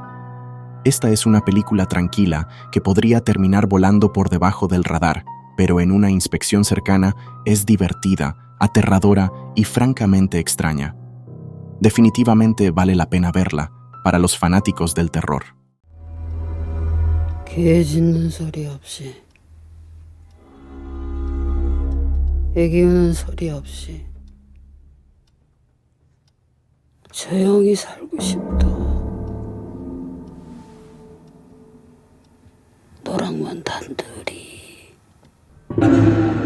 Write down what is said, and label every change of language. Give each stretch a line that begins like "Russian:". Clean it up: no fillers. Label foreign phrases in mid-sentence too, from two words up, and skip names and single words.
Spanish: Esta es una película tranquila que podría terminar volando por debajo del radar, pero en una inspección cercana es divertida, aterradora y francamente extraña. Definitivamente vale la pena verla para los fanáticos del terror.
Korean: 개 짖는 소리 없이, 애기 우는 소리 없이 조용히 살고 싶다. 너랑만 단둘이.